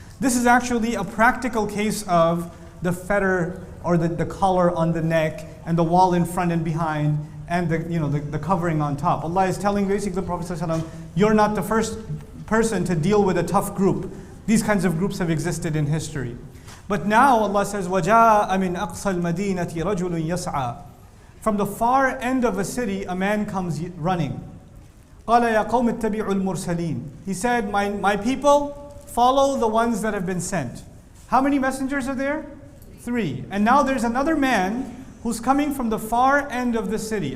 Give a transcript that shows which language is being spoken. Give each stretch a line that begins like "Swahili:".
English: This is actually a practical case of the fetter or the collar on the neck and the wall in front and behind and the covering on top. Allah is telling basically the Prophet ﷺ, you're not the first person to deal with a tough group. These kinds of groups have existed in history. But now Allah says,
Arabic: وَجَاءَ مِنْ أَقْصَى الْمَدِينَةِ رَجُلٌ يَسْعَى.
English: From the far end of a city, a man comes running.
Arabic: قَالَ يَا قَوْمِ اتَّبِعُوا الْمُرْسَلِينَ.
English: He said, my people, follow the ones that have been sent. How many messengers are there? 3. And now there's another man who's coming from the far end of the city.